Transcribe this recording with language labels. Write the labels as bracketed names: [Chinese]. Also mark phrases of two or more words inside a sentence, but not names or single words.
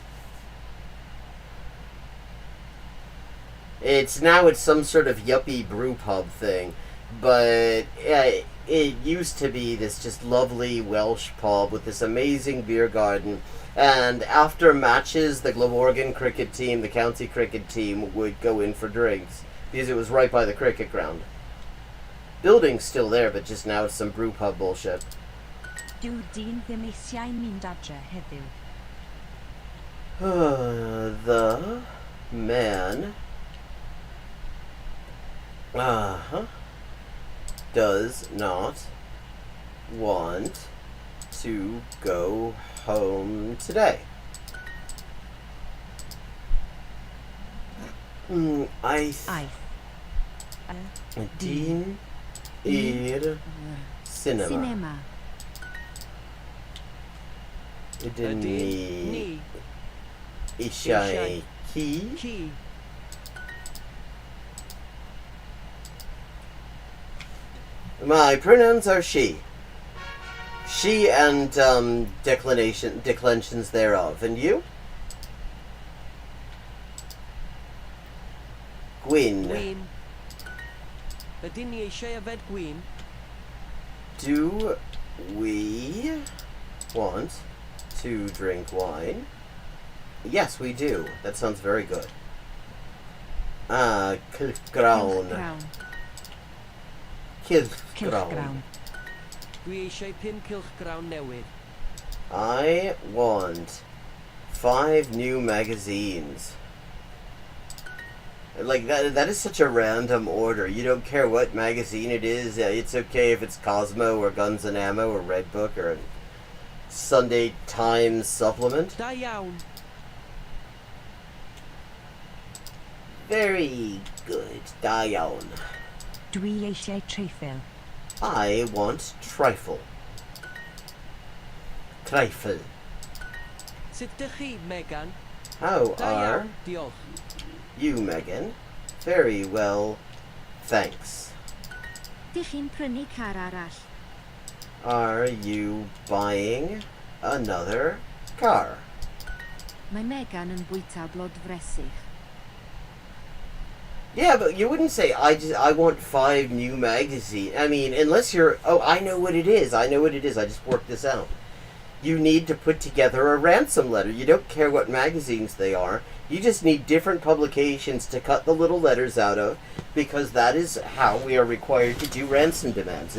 [English] It's some sort of yuppie brew pub thing, but it used to be this just lovely Welsh pub with this amazing beer garden. And after matches, the Glamorgan cricket team, the county cricket team, would go in for drinks because it was right by the cricket ground. Building's still there, but just now it's some brew pub bullshit. [Welsh] Dyw dyn ddim eisiau mynd adre heddiw. [English] The man does not want to go home today. [Welsh] Aeth dyn i'r cinema. Cinema. Ydyn ni eisiau ci? Ci. [English] My pronouns are she. She and declensions thereof. And you? [Welsh] Gwyn. Gwyn. Ydyn ni eisiau yfed gwyn? [English] Do we want to drink wine? Yes, we do. That sounds very good. [Welsh] Cilchgrawn. Cilchgrawn. Dwi eisiau 5 cylchgrawn newydd. [English] I want 5 new magazines. Like, that is such a random order. You don't care what magazine it is. It's okay if it's Cosmo or Guns and Ammo or Redbook or a Sunday Times supplement. [Welsh] Da iawn. [English] Very good. [Welsh] Da iawn. Dwi eisiau treifil. [English] I want trifle. trifle. [Welsh] Sut dych chi, Megan? [English] How [Welsh] Da [English] are [Welsh] iawn, diolch. [English] you, Megan? Very well, thanks. [Welsh] Dych chi'n prynu car arall? [English] Are you buying another car? [Welsh] Mae Megan yn bwyta blodfresych. [English] Yeah, but you wouldn't say I want 5 new magazines. I mean, unless you're I know what it is. I just worked this out. You need to put together a ransom letter. You don't care what magazines they are. You just need different publications to cut the little letters out of, because that is how we are required to do ransom demands.